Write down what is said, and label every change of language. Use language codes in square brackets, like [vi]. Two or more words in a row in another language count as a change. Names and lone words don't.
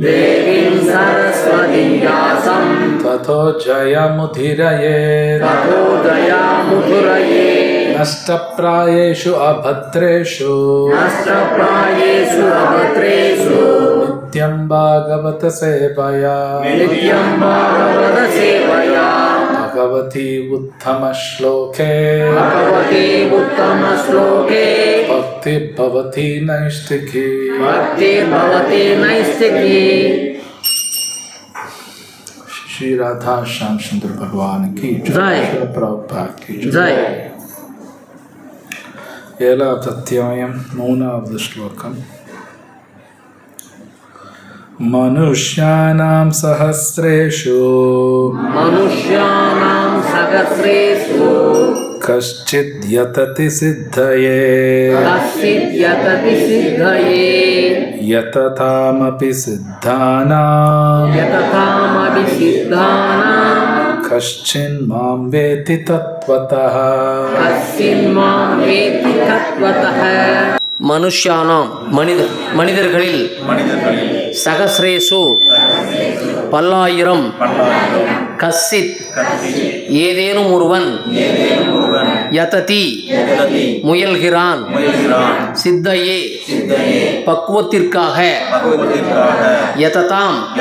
[sa] ததோ ஜயமுதிரயேத் நஷ்டப்ராயேஷு அபத்ரேஷு நித்யம் பாகவத சேவயா भगवती उत्तम श्लोके भक्ति भवती नैष्ठिकी. [hi] श्री राधा श्याम सुंदर भगवान की जय. प्रभुपाद की जय. [ta] 7வது அத்தியாயம் 3வது ஸ்லோகம். [sa] मनुष्याणां सहस्रेषु कश्चिद् यतति सिद्धये यततामपि सिद्धानां कश्चिन् मां वेति तत्त्वतः. [ta] மனுஷ்யானாம் மனிதர்களில் சகஸ்ரேஷு பல்லாயிரம் கஸ்ஸித் ஏதேனும் ஒருவன் யததி முயல்கிறான் சித்தையே பக்குவத்திற்காக யததாம்